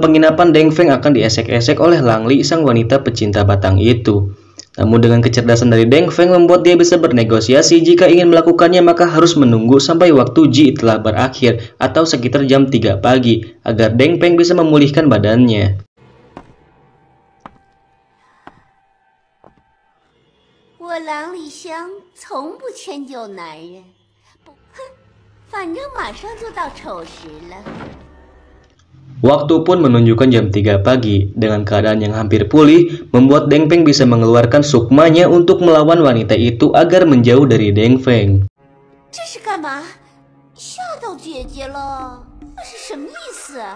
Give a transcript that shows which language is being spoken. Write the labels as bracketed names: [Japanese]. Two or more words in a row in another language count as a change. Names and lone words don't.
[Indonesian] penginapan, Deng Feng akan diesek-esek oleh Lang Li, sang wanita pecinta batang itu. Namun dengan kecerdasan dari Deng Feng membuat dia bisa bernegosiasi jika ingin melakukannya maka harus menunggu sampai waktu Ji telah berakhir atau sekitar jam 3 pagi agar Deng Feng bisa memulihkan badannya. [Chinese] 我郎里香从不迁就男人，不，哼，反正马上就到丑时了。 [Indonesian] Waktu pun menunjukkan jam 3 pagi. Dengan keadaan yang hampir pulih, membuat Deng Feng bisa mengeluarkan sukmanya untuk melawan wanita itu agar menjauh dari Deng Feng. [Chinese] 这是干嘛？吓到姐姐了？这是什么意思啊？